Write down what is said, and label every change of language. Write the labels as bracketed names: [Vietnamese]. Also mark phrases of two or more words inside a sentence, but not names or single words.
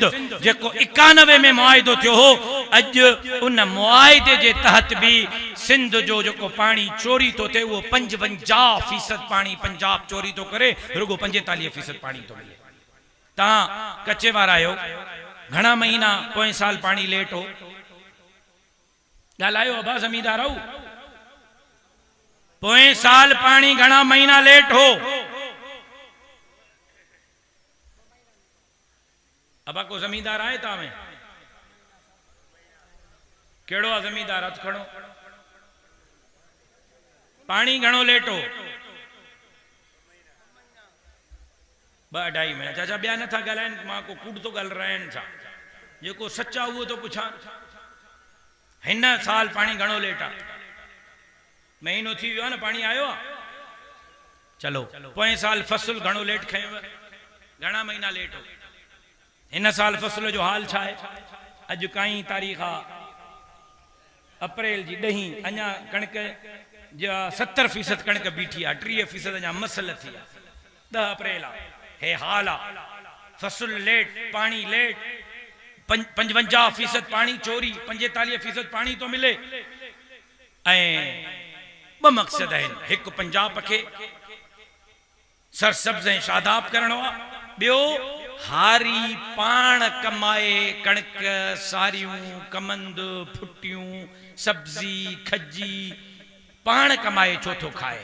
[Sindhi] जेको 91 में मुआहिदो थियो हो, अॼु उन मुआहिदे जे तहत भी सिंध जो जेको पाणी चोरी तो थिए उहो 55% पाणी पंजाब चोरी तो करे, रुगो 45% पाणी तो मिले। तहां कच्चे वारा आहियो, घणा महीना पोएं साल पाणी लेट हो? ॻाल्हायो अबा ज़मींदार हो, पोएं साल पानी घणा महीना लेट हो? अब को जमींदार आए ता में केड़ो आ जमींदार? हथ खड़ो। पानी घणो लेट हो? 2-2.5 महीना। चाचा ॿिया नथा ॻाल्हाइनि, मां को कूड़ तो ॻाल्हि रहिनि छा? जेको सच्चा उहो तो पुछां। हिन साल पानी घणो लेट आ? महीनो थी वियो न, पानी आयो आ? चलो पोएं साल फसल घणो लेट खयो? घणा महीना लेट हो? हिन साल फसल जो हाल छा है? अॼु काई तारीख़ आ अप्रैल जी 10। अञा कणक जा 70% कणक बीठी आ, 30% अञा मसल थी आ। 10 अप्रैल आ, हे हाल आ। फसल लेट, पानी लेट, 55% पानी चोरी, 45% पानी तो मिले। ऐं 2 मक़सद आहिनि। हिकु पंजाब खे सरसब्ज़ ऐं शादाब करणो आहे, ॿियो हारी पाण कमाए कणक, सारियूं, कमंद, फुटियूं, सब्जी, खजी पाण कमाए छो थो खाए?